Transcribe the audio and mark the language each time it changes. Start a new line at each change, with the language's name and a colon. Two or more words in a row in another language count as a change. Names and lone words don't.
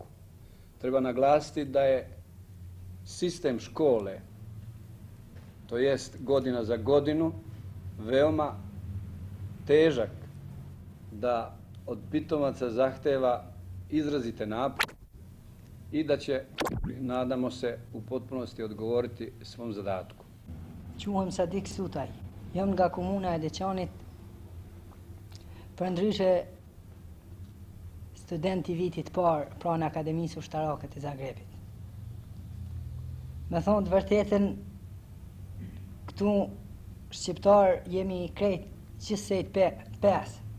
Serbian: Treba naglasiti da je sistem škole, to jest godina za godinu, veoma težak, da od pitomaca zahteva izrazite napore i da će, nadamo se, u potpunosti odgovoriti svom zadatku.
Albanian: Quhem Sadik Sutaj, jam nga komuna e Deçanit, përndryshe student i vitit parë pranë Akademisë Ushtarake të Zagrebit. Me thonë të vërtetën, këtu shqiptar jemi krejt gjithsejt 5.